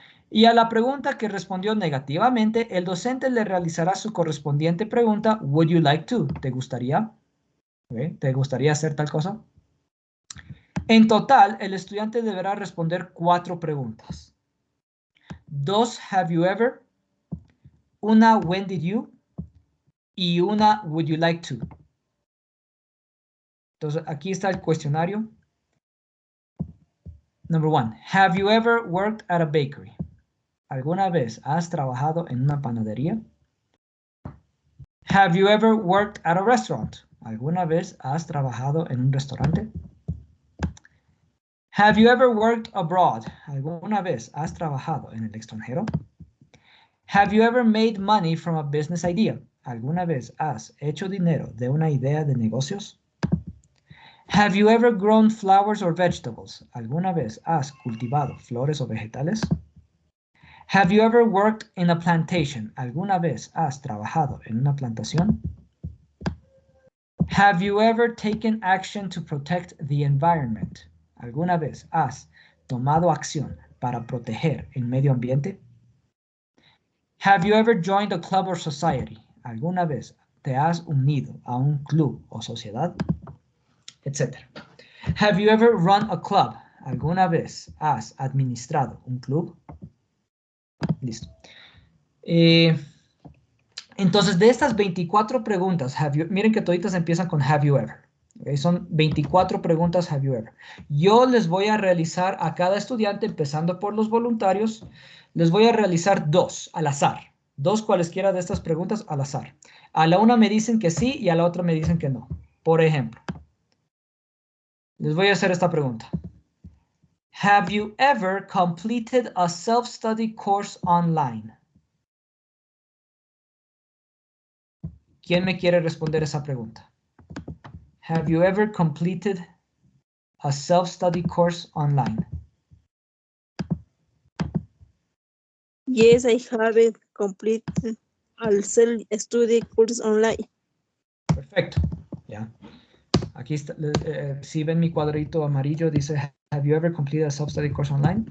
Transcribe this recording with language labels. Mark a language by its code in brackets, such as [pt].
[es] Y a la pregunta que respondió negativamente, el docente le realizará su correspondiente pregunta, [en] would you like to? [es] ¿Te gustaría? ¿Okay? ¿Te gustaría hacer tal cosa? En total, el estudiante deberá responder 4 preguntas. [en] 2 have you ever, [es] una [en] when did you [es] y una [en] would you like to. [es] Entonces, aquí está el cuestionario. [en] Number 1, have you ever worked at a bakery? [es] ¿Alguna vez has trabajado en una panadería? [en] Have you ever worked at a restaurant? [es] ¿Alguna vez has trabajado en un restaurante? [en] Have you ever worked abroad? [es] ¿Alguna vez has trabajado en el extranjero? [en] Have you ever made money from a business idea? [es] ¿Alguna vez has hecho dinero de una idea de negocios? [en] Have you ever grown flowers or vegetables? [es] ¿Alguna vez has cultivado flores o vegetales? [en] Have you ever worked in a plantation? [es] ¿Alguna vez has trabajado en una plantación? [en] Have you ever taken action to protect the environment? [es] ¿Alguna vez has tomado acción para proteger el medio ambiente? [en] Have you ever joined a club or society? [es] ¿Alguna vez te has unido a un club o sociedad? Etcétera. [en] Have you ever run a club? [es] ¿Alguna vez has administrado un club? Listo. Entonces, de estas 24 preguntas, miren que toditas empiezan con [en] have you ever. [es] ¿Okay? Son 24 preguntas [en] have you ever. [es] Yo les voy a realizar a cada estudiante, empezando por los voluntarios, les voy a realizar 2 al azar. 2 cualesquiera de estas preguntas al azar. A la una me dicen que sí y a la otra me dicen que no. Por ejemplo, les voy a hacer esta pregunta. [en] Have you ever completed a self-study course online? [es] ¿Quién me quiere responder esa pregunta? [en] Have you ever completed a self-study course online? Yes, I have completed a self-study course online. [es] Perfecto. Ya. Aquí está, si ven mi cuadrito amarillo, dice, [en] have you ever completed a self-study course online?